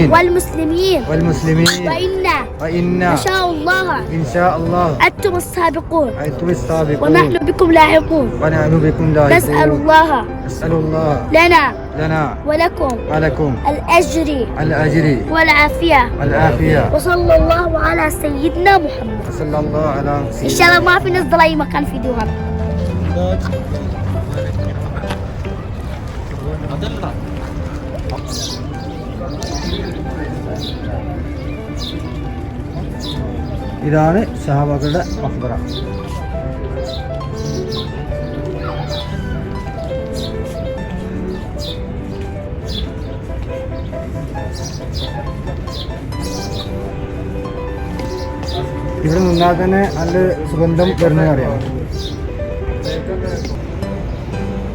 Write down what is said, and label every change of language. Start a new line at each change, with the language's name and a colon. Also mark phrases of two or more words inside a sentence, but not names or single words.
Arabic: والمسلمين وإنا إن شاء الله أنتم السابقون ونحن بكم لاحقون. نسأل الله لنا ولكم الأجر والعافية. وصلى الله على سيدنا محمد. إن شاء الله ما في نزل أي مكان في دوها.
Malayalam: ഇതാണ് സഹാബാക്കളുടെ മഖ്ബറ. ഇവിടെ നിന്നാൽ തന്നെ നല്ല സുഗന്ധം വരുന്നത് അറിയാം.